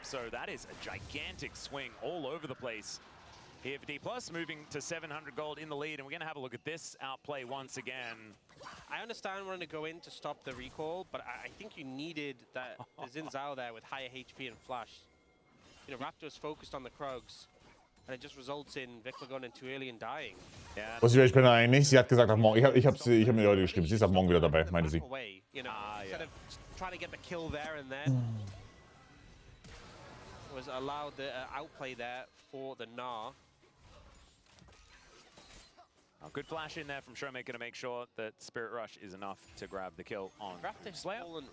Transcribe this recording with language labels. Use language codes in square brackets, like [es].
[en] So that is a gigantic swing all over the place here for D+, moving to 700 gold in the lead, and we're going to have a look at this outplay once again. I understand wanting to go in to stop the recall, but I think you needed that Xin Zhao there with higher HP and flash. You know, Raptor's focused on the Krugs. and it just results in Vikla going in too early and dying. [de] Was ich bin eigentlich? Sie hat gesagt, ab morgen. Ich hab mir heute geschrieben. Sie ist ab morgen wieder dabei, meinte sie. [en] Away, you know, instead of trying to get the kill there and then, was allowed the outplay there for the Gnar. Oh, good flash in there from Showmaker to make sure that Spirit Rush is enough to grab the kill on Slayer.